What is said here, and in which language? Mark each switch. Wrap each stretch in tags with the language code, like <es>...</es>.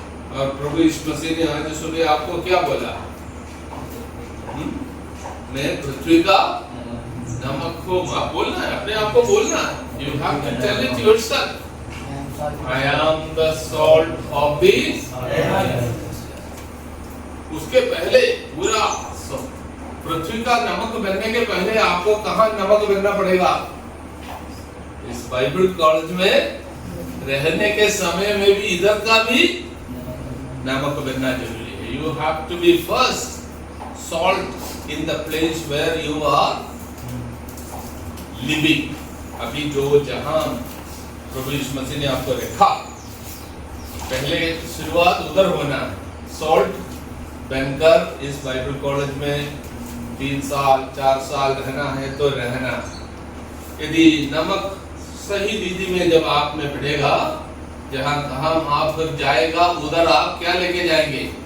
<hi>और प्रभु यीशु मसीह ने आज सुबह आपको क्या बोला? मैं पृथ्वी का नमक को, आप बोलना है, अपने आप को बोलना है।</hi> <en>You have to tell it yourself. I am the salt of the earth.</en> <hi>उसके पहले पूरा पृथ्वी का नमक बनने के पहले आपको कहाँ नमक बनना पड़ेगा? इस बाइबल कॉलेज में रहने के समय में भी इधर का भी नमक बनना जरूरी है।</hi> <en>You have to be first salt in the place where you are living.</en> <hi>अभी जो जहां प्रभु यीशु मसीह ने आपको रखा, पहले शुरुआत उधर होना है। सॉल्ट बनकर इस बाइबल कॉलेज में 3 साल 4 साल रहना है तो रहना। यदि नमक सही विधि में जब आप में बढ़ेगा, जहां कहां आप फिर जाएगा उधर आप क्या लेके जाएंगे?</hi>